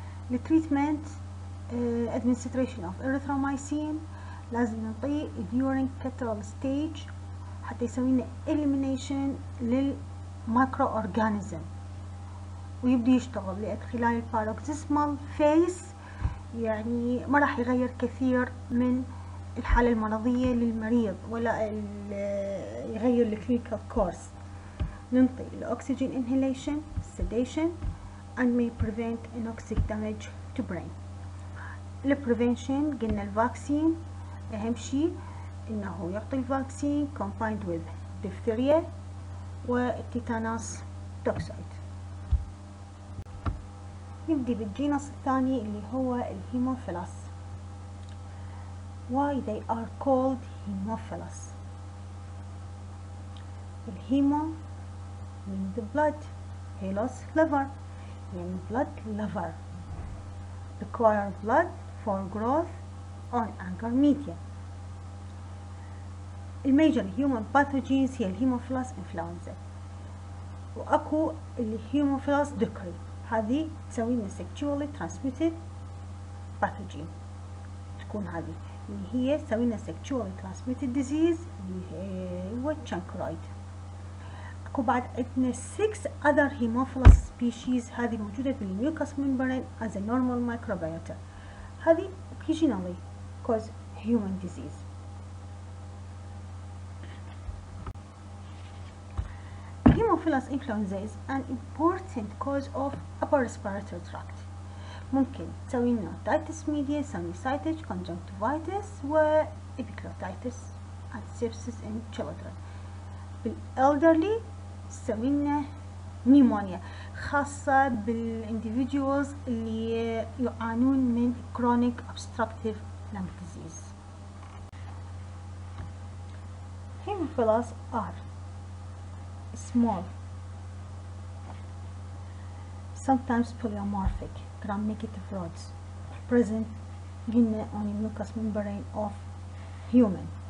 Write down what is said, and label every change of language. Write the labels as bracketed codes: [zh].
[ar] التريتمنت [en] administration of erythromycin [ar] لازم نعطيه [en] during catarrhal stage [ar] حتى يسوي لنا elimination للمايكرو اورجانيزم ويبدأ يشتغل، لأن خلال الباروكسيزمال فيس يعني ما راح يغير كثير من الحالة المرضية للمريض ولا يغير الكلينيكال كورس. ننطي الأكسجين [en] inhalation sedation and may prevent anoxic damage to brain. [ar] البريفنشن قلنا الفاكسين أهم شيء إنه يعطي الفاكسين [en] combined with diphtheria [ar] والتيتانوس توكسيد. نبدي بالجينس الثاني اللي هو الهيموفيلس. [en] Why they are called Haemophilus. الهيمو means the blood, Philos liver [ar] يعني [en] blood liver, require blood for growth on agar media. [ar] الميجر human pathogens هي الهيموفيلس influenzae، واكو الهيموفيلس دكري هذه تسوي لنا [en] sexually transmitted pathogen، [ar] تكون هذه اللي هي تسوي لنا [en] sexually transmitted disease [ar] اللي هو chancroid. اكو بعد عندنا [en] 6 other hemophilus species [ar] هذه موجودة بالميوكس membrane [en] as a normal microbiota، [ar] هذه [en] occasionally cause human disease. Haemophilus influenzae is an important cause of upper respiratory tract. [ar] ممكن تسوي لنا [en] otitis media, sinusitis, conjunctivitis و epiglottitis and sepsis in children. [ar] بالelderly تسوي لنا pneumonia خاصة بالindividuals اللي يعانون من chronic obstructive lung disease. [en] Haemophilus are small, sometimes polymorphic, gram-negative rods present on the mucous membrane of human.